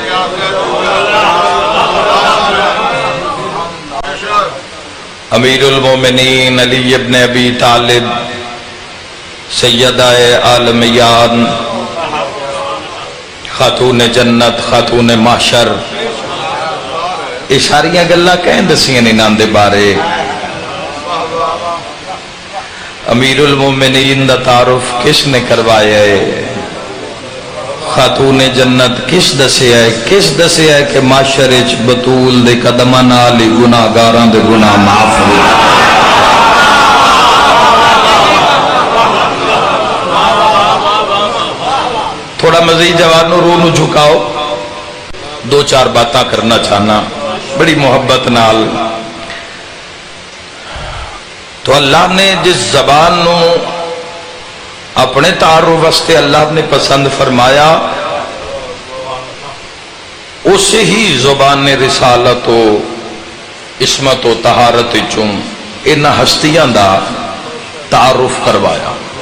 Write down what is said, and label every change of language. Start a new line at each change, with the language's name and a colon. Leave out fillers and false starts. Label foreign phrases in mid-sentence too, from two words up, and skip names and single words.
Punjabi: امیر المومنین علی ابن ابی طالب سیدہ عالمیان خاتون جنت خاتون محشر یہ ساریاں گلاں کہیں دسیاں انہاں دے بارے. امیر المومنین دا تعارف کس نے کروایا ہے؟ خاتون جنت کس دسیا ہے؟ کس دسیا ہے کہ معاشر وچ بطول دے قدماں نال ہی گناہگاراں دے گناہ معاف ہوئے. تھوڑا مزید جوانوں روح نو جھکاؤ. دو چار باتاں کرنا چاہنا بڑی محبت نال. تو اللہ نے جس زبان نو اپنے تعارف واسطے اللہ نے پسند فرمایا اسے ہی زبان رسالت و عصمت و طہارت چوں ان ہستیاں دا تعارف کروایا.